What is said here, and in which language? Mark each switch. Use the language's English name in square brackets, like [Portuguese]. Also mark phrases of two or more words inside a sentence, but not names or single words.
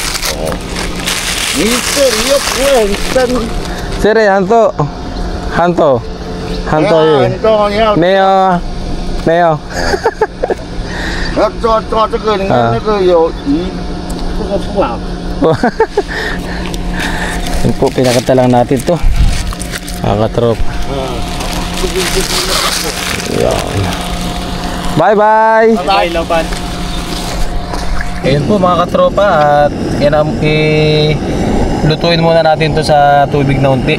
[Chinese] 你这里又不会很深。这里很多，很多，没有。要抓这个，你看那个有鱼，这个不好。 [Filipino] Yan po, pinakita lang natin to. Katrop. Bye. Bye, Lopan. Ayun po mga katropa, at lutuin muna natin to sa tubig na unti.